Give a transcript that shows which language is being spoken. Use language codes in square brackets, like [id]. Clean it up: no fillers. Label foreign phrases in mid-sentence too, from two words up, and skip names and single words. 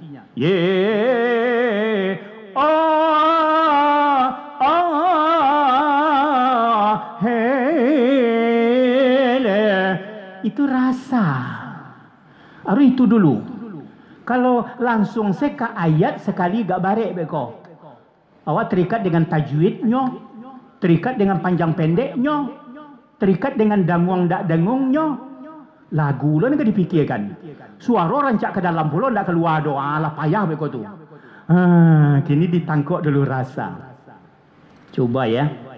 [id] Itu rasa. Itu dulu. [min] Kalau langsung seka ayat sekali gak barek beko. Awak terikat dengan tajwidnya, terikat dengan panjang pendeknya, terikat dengan dangung dak dangungnya. Lagu lo ni kan dipikirkan. Suara rancak ke dalam pulau ndak keluar doa lah payah beko tu. Kini ditangkap dulu rasa. Coba ya.